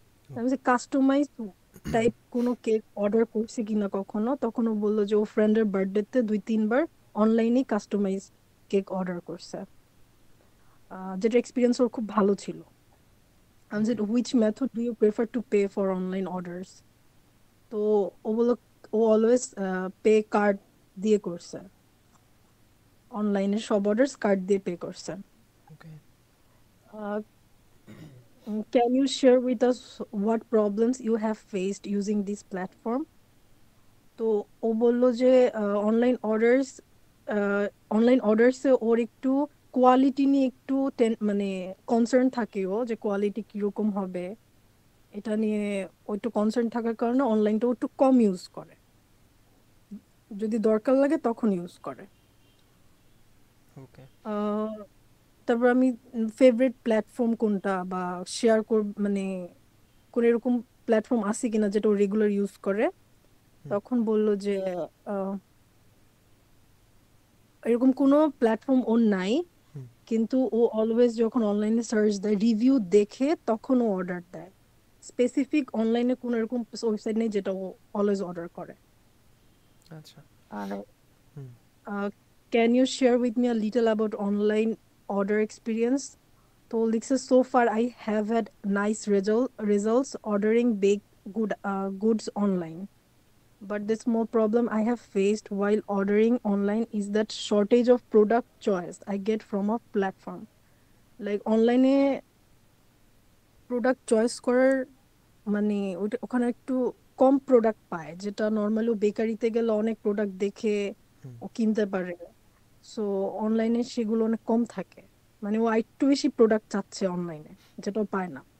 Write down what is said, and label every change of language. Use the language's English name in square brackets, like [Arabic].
[Bangla] আমি যে customise type কোনো কেক অর্ডার করছে কিনা কখনো, তখন ও বললো যে ও ফ্রেন্ডের বার্থডেতে 2-3 বার অনলাইনে কাস্টমাইজ কেক অর্ডার করছে, যেটা এক্সপিরিয়েন্স ওর খুব ভালো ছিল। আমি যে ওকে। [English] Which method do you prefer to pay for online orders? [Bangla] তো ও বললো ও অলওয়েজ পে কার্ড দিয়ে করছে, অনলাইনে সব অর্ডার্স কার্ড দিয়ে পে করছে। ওকে। [English] Can you share with us what problems you have faced using this platform? [Bangla] তো ও বলল যে অনলাইন অর্ডার্সে ওর একটু কোয়ালিটি নিয়ে একটু মানে কনসার্ন থাকে ও, যে কোয়ালিটি কিরকম হবে এটা নিয়ে ও একটু কনসার্ন থাকার কারণে অনলাইনটা একটু কম ইউজ করে, যদি দরকার লাগে তখন ইউজ করে। ওকে। তারপর আমি ফেভারিট প্ল্যাটফর্ম কোনটা বা শেয়ার মানে কোন এরকম প্ল্যাটফর্ম আছে কিনা যেটা ও রেগুলার ইউজ করে, তখন বললো যে আহ, এরকম কোনো প্ল্যাটফর্ম ওর নাই, কিন্তু ও অলওয়েজ যখন অনলাইনে সার্চ দেয় রিভিউ দেখে তখন ও অর্ডার দেয়। স্পেসিফিক অনলাইনে কোনো এরকম ওয়েবসাইট নেই যেটা ও অলওয়েজ অর্ডার করে। আচ্ছা। [English] আর can you share with me a little about online order experience? [Bangla] তো লিখছে [English] So far I have had nice results ordering baked goods online. But the small problem I have faced while ordering online is that shortage of product choice I get from a platform. [Bangla] Like online product choice করার মানে ওখানে একটু কম product পায়, যেটা normally বেকারিতে গেলে অনেক product দেখে ও কিনতে পারে। সো অনলাইনে সেগুলো অনেক কম থাকে, মানে ও একটু বেশি প্রোডাক্ট চাচ্ছে অনলাইনে, যেটা ও পায় না।